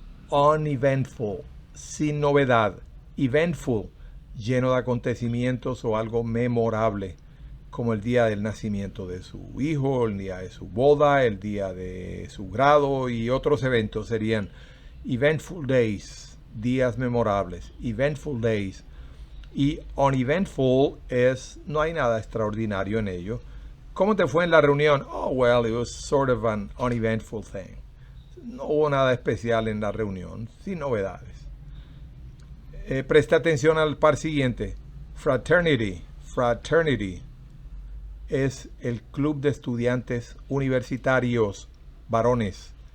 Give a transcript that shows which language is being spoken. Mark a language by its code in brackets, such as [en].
[es] Uneventful, sin novedad. Eventful, lleno de acontecimientos o algo memorable, como el día del nacimiento de su hijo, el día de su boda, el día de su grado y otros eventos serían eventful days, días memorables, eventful days. Y uneventful es, no hay nada extraordinario en ello. ¿Cómo te fue en la reunión? [en] Oh, well, it was sort of an uneventful thing. [es] No hubo nada especial en la reunión, sin novedades. Presta atención al par siguiente. Fraternity. Fraternity es el club de estudiantes universitarios varones.